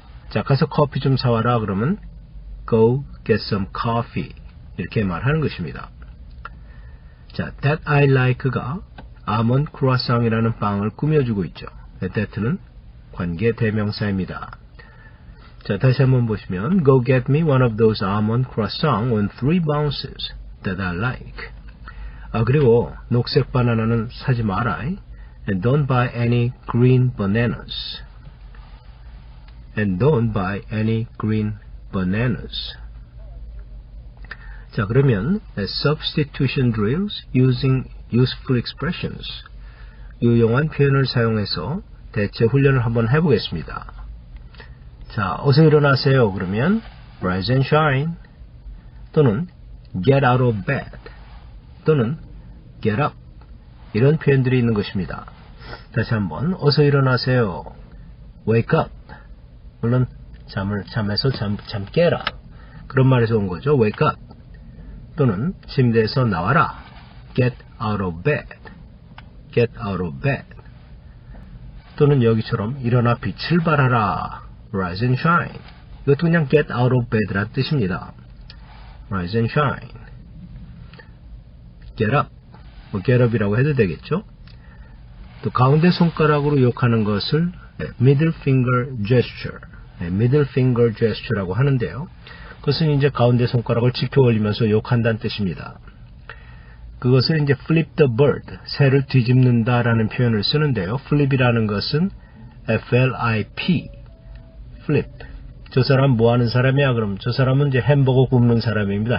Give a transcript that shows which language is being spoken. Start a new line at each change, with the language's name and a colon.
Korean: 자, 가서 커피 좀 사와라 그러면
English: go get some coffee
Korean: 이렇게 말하는 것입니다. 자,
English: that I like
Korean: 가 아몬드 크루아상이라는 빵을 꾸며주고 있죠. that는 관계 대명사입니다. 자, 다시 한번 보시면
English: go get me one of those almond croissants on 3 ounces that I like.
Korean: 그리고 녹색 바나나는 사지 마라.
English: And don't buy any green bananas. And don't buy any green bananas.
Korean: 자, 그러면
English: substitution drills using useful expressions.
Korean: 유용한 표현을 사용해서 대체 훈련을 한번 해보겠습니다. 자, 어서 일어나세요. 그러면
English: rise and shine
Korean: 또는
English: get out of bed
Korean: 또는
English: get up
Korean: 이런 표현들이 있는 것입니다. 다시 한번 어서 일어나세요.
English: wake up.
Korean: 물론 잠에서 잠 깨라. 그런 말에서 온 거죠. wake up. 또는 침대에서 나와라.
English: get out of bed. get out of bed.
Korean: 또는 여기처럼 일어나 빛을 발하라.
English: rise and shine.
Korean: 이것도 그냥
English: get out of bed
Korean: 란 뜻입니다.
English: rise and shine. get up. get up
Korean: 이라고 해도 되겠죠. 또 가운데 손가락으로 욕하는 것을 middle finger gesture. middle finger gesture라고 하는데요. 그것은 이제 가운데 손가락을 지켜 올리면서 욕한다는 뜻입니다. 그것을 이제
English: flip the bird,
Korean: 새를 뒤집는다라는 표현을 쓰는데요. flip이라는 것은 flip, flip. 저 사람 뭐 하는 사람이야? 그럼 저 사람은 이제 햄버거 굽는 사람입니다.